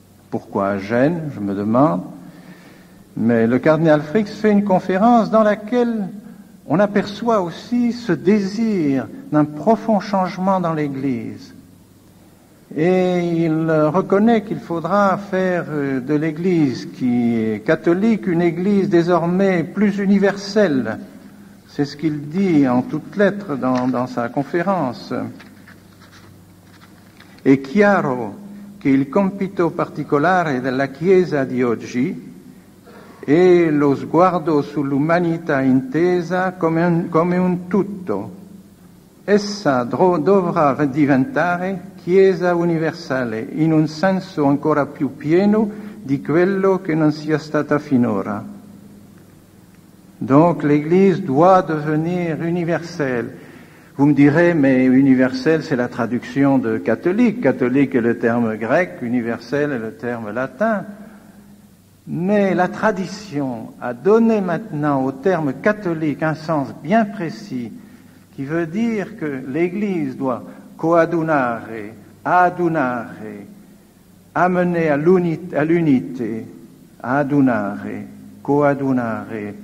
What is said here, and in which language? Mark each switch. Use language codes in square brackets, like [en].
[fr] Pourquoi à Gênes, je me demande. Mais le cardinal Frings fait une conférence dans laquelle on aperçoit aussi ce désir d'un profond changement dans l'Église. Et il reconnaît qu'il faudra faire de l'Église qui est catholique une Église désormais plus universelle. C'est ce qu'il dit en toutes lettres dans sa conférence. [it] È chiaro che il compito particolare della Chiesa di oggi è lo sguardo sull'umanità intesa come un tutto. Essa dovrà diventare Chiesa universale in un senso ancora più pieno di quello che non sia stata finora. [fr] Donc l'Église doit devenir universelle. Vous me direz, mais universelle, c'est la traduction de catholique. Catholique est le terme grec, universel est le terme latin. Mais la tradition a donné maintenant au terme catholique un sens bien précis qui veut dire que l'Église doit [it] coadunare, adunare, [fr] amener à l'unité, [it] adunare, coadunare.